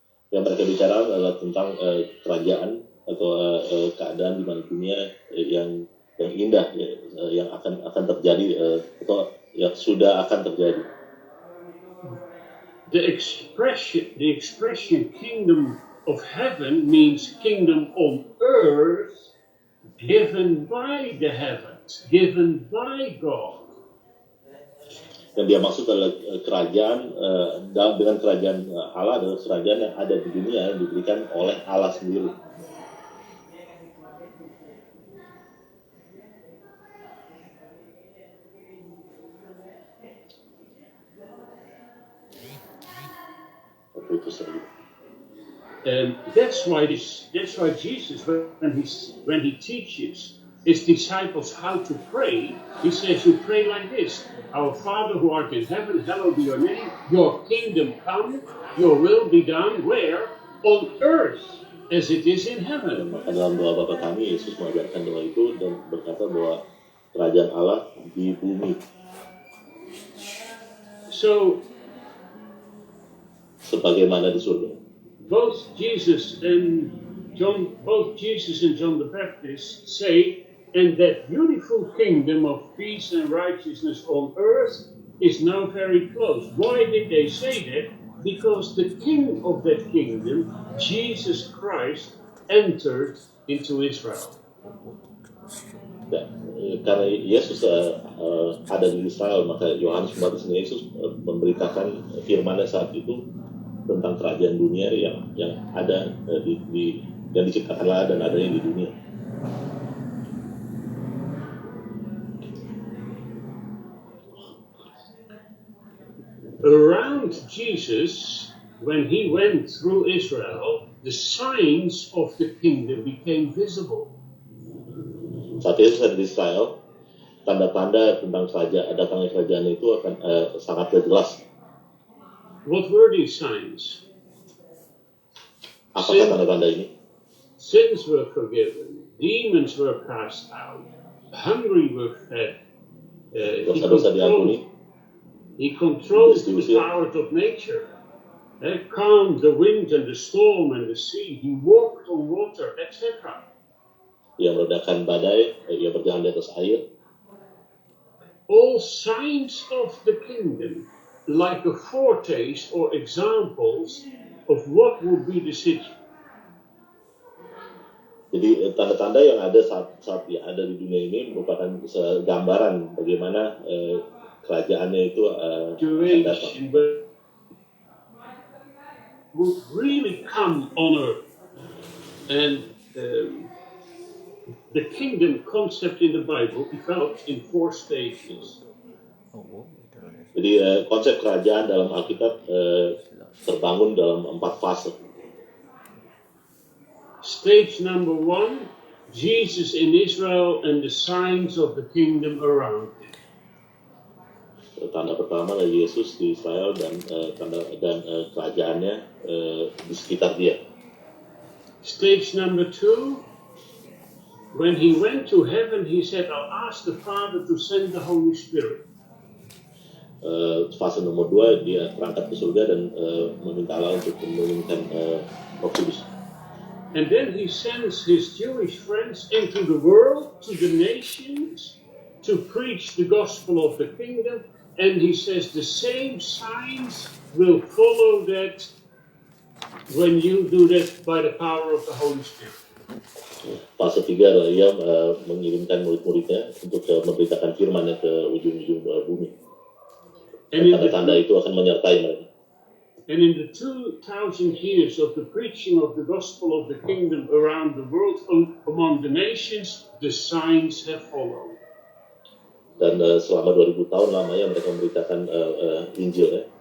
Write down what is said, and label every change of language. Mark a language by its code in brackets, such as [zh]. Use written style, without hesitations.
[id] Yang mereka bicara adalah tentang kerajaan atau keadaan di mana dunia yang indah yang akan terjadi atau yang sudah akan terjadi. [en] The expression kingdom of heaven means kingdom on earth given by the heavens, given by God. [id] Yang dia maksud adalah kerajaan dengan kerajaan Allah adalah kerajaan yang ada di dunia yang diberikan oleh Allah sendiri. [en] And that's why Jesus, when he teaches his disciples how to pray, he says, you pray like this: Our Father who art in heaven, hallowed be your name. Your kingdom come, your will be done. Where? On earth as it is in heaven. [id] Maka dalam doa Bapa kami, Yesus mengajarkan doa itu dan berkata bahwa kerajaan Allah di bumi. [en] So, [id] sebagaimana di surga. [en] Both Jesus and John the Baptist say, and that beautiful kingdom of peace and righteousness on earth is now very close. Why did they say that? Because the king of that kingdom, Jesus Christ, entered into Israel. [id] Ya, karena Yesus ada di Israel, maka Yohanes Pembaptis dan Yesus memberitakan firman-Nya saat itu tentang kerajaan dunia yang ada yang diciptakan Allah dan adanya di dunia. [en] Around Jesus, when he went through Israel, the signs of the kingdom became visible. [id] Saat Yesus ada di Israel, tanda-tanda tentang datangnya kerajaan itu akan sangat jelas. [en] What were these signs? [id] Apakah tanda-tanda ini? [en] Sins were forgiven, demons were cast out, hungry were fed. [id] Dosa-dosa diampuni. [en] He controlled the powers of nature. Calmed the wind and the storm and the sea. He walked on water, etc. [id] Ia meredakan badai, ia berjalan di atas air. [en] All signs of the kingdom, like a foretaste or examples of what would be the situation. [id] Jadi tanda-tanda yang ada saat yang ada di dunia ini merupakan gambaran bagaimana kerajaannya itu akan datang. [en] Would really come on earth, and the kingdom concept in the Bible developed in 4 stages. [id] Jadi konsep kerajaan dalam Alkitab terbangun dalam 4 fase. [en] Stage number 1, Jesus in Israel and the signs of the kingdom around him. [id] Tanda pertama adalah Yesus di Israel dan kerajaannya di sekitar dia. [en] Stage number 2, when he went to heaven, he said, I'll ask the Father to send the Holy Spirit. [id] Fase nomor 2, dia berangkat ke surga dan meminta Allah untuk menurunkan Roh Kudus. [en] And then he sends his Jewish friends into the world, to the nations, to preach the gospel of the kingdom. And he says the same signs will follow that when you do that by the power of the Holy Spirit. [id] Fase 3 adalah ia mengirimkan murid-muridnya untuk memberitakan firman-Nya ke ujung-ujung bumi. Dan tanda-tanda itu akan menyertai mereka. [en] And in the 2,000 years of the preaching of the gospel of the kingdom around the world among the nations, the signs have followed. [id] Dan selama 2000 tahun lamanya mereka memberitakan Injil, ya.